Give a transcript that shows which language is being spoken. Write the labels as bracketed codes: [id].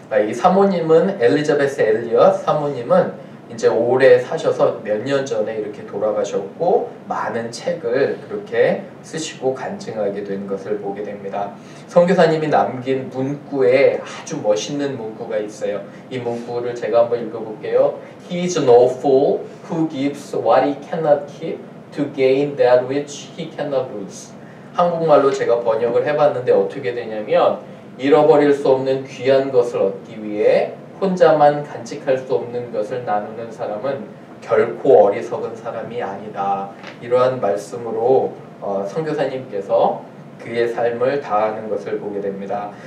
[ko] 이 사모님은 엘리자베스 엘리엇 사모님은 이제 오래 사셔서 몇 년 전에 이렇게 돌아가셨고 많은 책을 그렇게 쓰시고 간증하게 된 것을 보게 됩니다. 선교사님이 남긴 문구에 아주 멋있는 문구가 있어요. 이 문구를 제가 한번 읽어볼게요. [en] He is no fool who gives what he cannot keep to gain that which he cannot lose. [ko] 한국말로 제가 번역을 해봤는데 어떻게 되냐면 잃어버릴 수 없는 귀한 것을 얻기 위해 혼자만 간직할 수 없는 것을 나누는 사람은 결코 어리석은 사람이 아니다. 이러한 말씀으로 선교사님께서 그의 삶을 다하는 것을 보게 됩니다.